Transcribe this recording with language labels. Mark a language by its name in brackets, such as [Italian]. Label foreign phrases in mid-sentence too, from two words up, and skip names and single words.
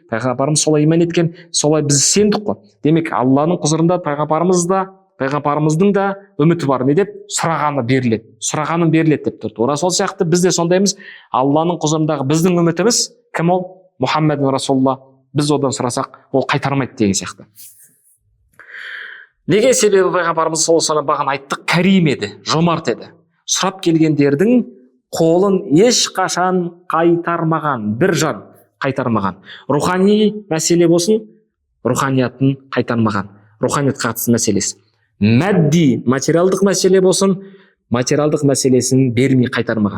[Kazakh] Пайғамбарымыз солай иман еткен, солай біз сендік қой. Демек, Алланың құзырында пайғамбарымыздың да үміті бар. Не деп? Сұрағаны беріледі. Сұрағанын беріледі деп тұр. Тура сол сияқты біз де сондаймыз. Алланың құзырындағы біздің үмітіміз кім ол? Мұхаммед Расулулла. Біз одан сұрасақ, ол қайтармайды деген сияқты. Неге? Себебі пайғамбарымыз [Arabic] صلى الله عليه وسلم [Kazakh] бағана айттық, кәрим еді, жомарт еді. Сұрап келгендердің қолын ешқашан қайтармаған, бір жан қайтармаған. Рухани мәселе болсын, руханиятын қайтармаған. Руханиятқа қатысты мәселесі. Мәдди, материалдық мәселе болсын, материалдық мәселесін бермей қайтармаған.